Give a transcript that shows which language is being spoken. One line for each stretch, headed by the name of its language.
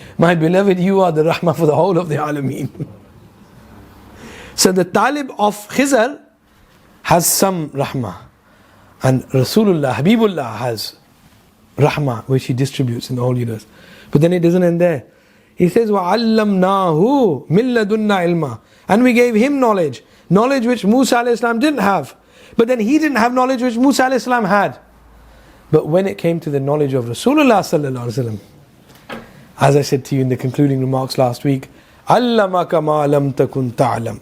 English: My beloved, you are the rahmah for the whole of the alameen. So the talib of Khizr has some rahmah, and Rasulullah, Habibullah has rahmah which he distributes in the whole universe. But then it doesn't end there. He says,
Arabic: وَعَلَّمْنَاهُ مِن لَدُنَّا عِلْمًا.
English: And we gave him knowledge which Musa alayhi salam didn't have. But then he didn't have knowledge which Musa alayhi salam had. But when it came to the knowledge of Rasulullah sallallahu alaihi wasallam, as I said to you in the concluding remarks last week,
Arabic: علمك ما لم تكن تعلم.